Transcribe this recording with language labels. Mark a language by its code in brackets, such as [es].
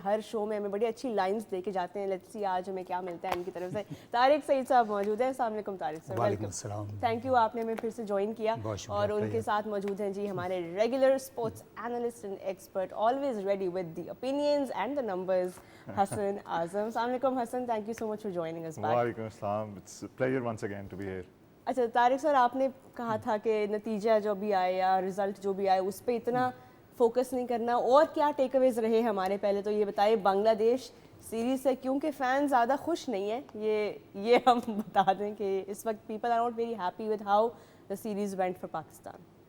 [ur] ہر شو میں ہمیں بڑی اچھی لائنس دے کے جاتے ہیں. [en] let's see [ur] آج ہمیں کیا ملتا ہے ان کی طرف سے. طارق سعید صاحب موجود ہیں. السلام علیکم طارق صاحب. وعلیکم السلام. تھینک یو, آپ نے ہمیں پھر سے جوائن کیا. اور ان کے ساتھ موجود ہیں جی ہمارے regular sports analyst and expert, [en] always ready with the opinions and the numbers, [ur] حسن اعظم. السلام علیکم حسن, [en] Thank you so much for joining us. [ur] وعلیکم السلام. [en] It's a pleasure once again to be here. [ur] اچھا طارق سر، آپ نے کہا تھا کہ نتیجہ جو بھی آئے یا رزلٹ جو بھی آئے اس پہ اتنا فوکس نہیں کرنا، اور کیا ٹیک اویز رہے ہمارے؟ پہلے تو یہ بتائیے بنگلہ دیش سیریز سے کیونکہ فین زیادہ خوش نہیں ہے، یہ ہم بتا دیں کہ اس وقت [en] People are not very happy with how the series went for Pakistan.